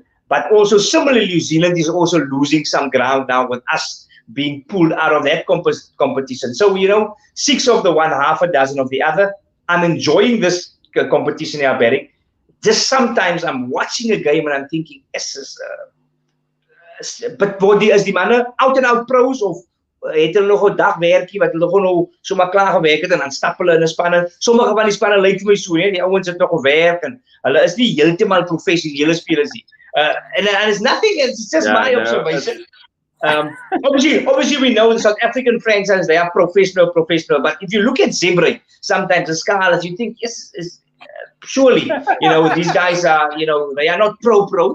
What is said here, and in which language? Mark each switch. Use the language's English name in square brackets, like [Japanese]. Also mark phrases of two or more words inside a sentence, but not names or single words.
[English] But also, similarly, New Zealand is also losing some ground now with us being pulled out of that competition. So, 6 of the one, half a dozen of the other. I'm enjoying this competition here, Barry. Just sometimes I'm watching a game and I'm thinking, but [Afrikaans] is die manne [English] out and out pros, [Afrikaans] of het hulle nog 'n dagwerkie wat hulle gewoon so maar klaar gewerk het en dan stap hulle in 'n spanne. Sommige van die spanne lyk vir my so, die ouens het nog gewerk en hulle is nie heeltemal professionele spelers nie. [English] And it's nothing, it's just my observation. Obviously we know the South African franchises, they are professional, but if you look at Zebra, sometimes the Scarlets, you think, yes, surely, these guys are, they are not pro.